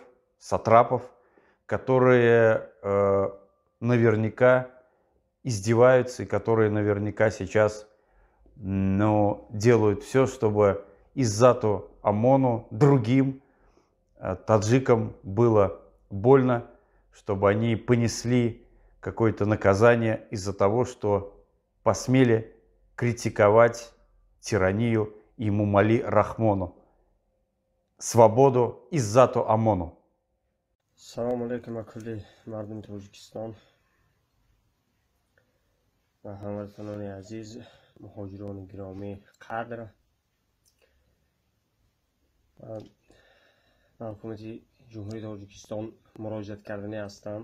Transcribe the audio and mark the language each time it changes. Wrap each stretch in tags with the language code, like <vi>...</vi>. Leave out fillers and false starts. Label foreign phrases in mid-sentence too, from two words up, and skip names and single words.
<ru>сатрапов, которые наверняка издеваются и которые наверняка сейчас делают все, чтобы Иззату Амону, другим таджикам было больно, чтобы они понесли какое-то наказание из-за того, что посмели критиковать тиранию Эмомали Рахмону. Свободу Иззату Амону.</ru> <tg>Салам алейкум акули мардуми Тоҷикистон ва ҳамватанони азиз, муҳоҷирони гиромии қадр. ба ҳукумати ҷумҳурии Тоҷикистон муроҷиат кардани ҳастам.</tg>